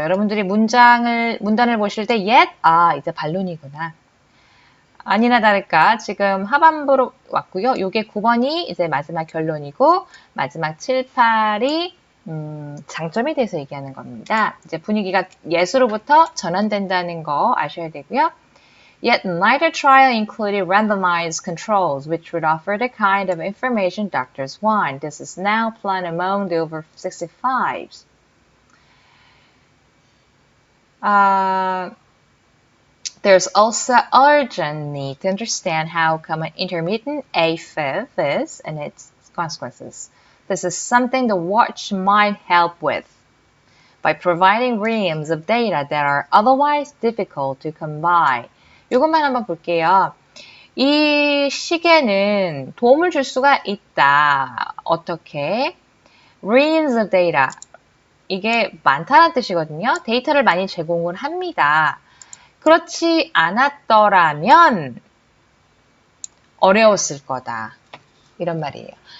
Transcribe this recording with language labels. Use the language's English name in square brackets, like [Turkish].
[Korean] 여러분들이 문단을 보실 때 yet 이제 반론이구나. 아니나 다를까 지금 하반부로 왔고요. 요게 9번이 이제 마지막 결론이고 마지막 7, 8이 장점에 대해서 얘기하는 겁니다. 이제 분위기가 예수로부터 전환된다는 거 아셔야 되고요. [English] Yet neither trial included randomized controls, which would offer the kind of information doctors want. This is now planned among the over 65s. There's also urgent need to understand how common intermittent AFib is and its consequences. This is something the watch might help with by providing reams of data that are otherwise difficult to come by. [Korean] 이것만 한번 볼게요. 이 시계는 도움을 줄 수가 있다. 어떻게? [English] reams of data. [Korean] 이게 많다는 뜻이거든요. 데이터를 많이 제공을 합니다. 그렇지 않았더라면 어려웠을 거다. 이런 말이에요.